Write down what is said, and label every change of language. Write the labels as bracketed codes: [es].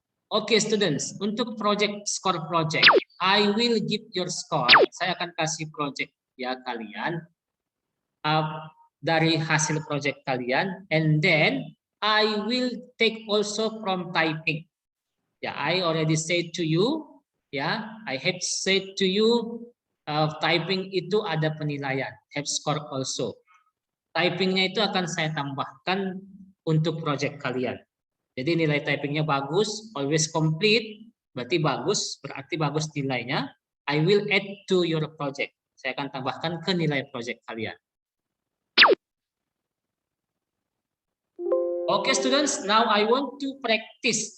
[en] Oke, students, untuk score project, I will give your score. [id] Saya akan kasih project ya kalian dari hasil project kalian, [en] and then I will take also from typing. Yeah, I already said to you. Ya, I have said to you, [id] typing itu ada penilaian, [en] have score also. [id] Typingnya itu akan saya tambahkan untuk project kalian. Jadi nilai typingnya bagus, [en] always complete, [id] berarti bagus nilainya. [en] I will add to your project. [id] Saya akan tambahkan ke nilai project kalian. [en] Oke, students, now I want to practice.